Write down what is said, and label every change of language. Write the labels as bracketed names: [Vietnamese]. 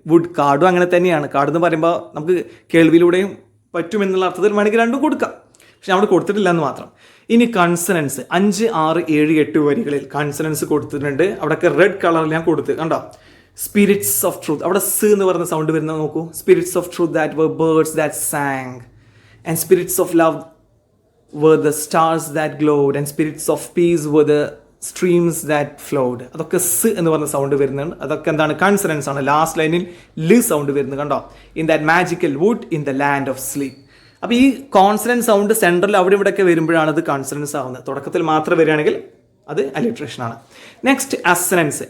[Malayalam] Would, കാടും അങ്ങനെ തന്നെയാണ്. കാട് എന്ന് പറയുമ്പോൾ നമുക്ക് കേൾവിയിലൂടെയും പറ്റുമെന്നുള്ള അർത്ഥത്തിൽ വേണമെങ്കിൽ രണ്ടും കൊടുക്കാം. പക്ഷെ അവിടെ കൊടുത്തിട്ടില്ല എന്ന് മാത്രം. ഇനി കൺസണൻസ് 5, 6, 7, 8 വരികളിൽ കൺസണൻസ് കൊടുത്തിട്ടുണ്ട്. അവിടെയൊക്കെ റെഡ് കളറിൽ ഞാൻ കൊടുത്ത് കണ്ടോ. [English] spirits of truth, [Malayalam] അവിടെ സ് എന്ന് പറയുന്ന സൗണ്ട് വരുന്നത് നോക്കൂ. [English] Spirits of truth that were birds that sang, and spirits of love were the stars that glowed, and spirits of peace were the streams that flowed. [Malayalam] അതൊക്കെ സ് എന്ന് പറഞ്ഞ സൗണ്ട് വരുന്നുണ്ട്. അതൊക്കെ എന്താണ്? കൺസണൻസ് ആണ്. ലാസ്റ്റ് ലൈനിൽ ല് സൗണ്ട് വരുന്നത് കണ്ടോ. [English] In that magical wood in the land of sleep. [Malayalam] അപ്പോൾ ഈ കോൺസണൻസ് സൗണ്ട് സെൻട്രൽ അവിടെ ഇവിടെയൊക്കെ വരുമ്പോഴാണ് അത് കൺസണൻസ് ആവുന്നത്. തുടക്കത്തിൽ മാത്രം വരികയാണെങ്കിൽ അത് അലിട്രേഷൻ ആണ്. നെക്സ്റ്റ് അസനൻസ്.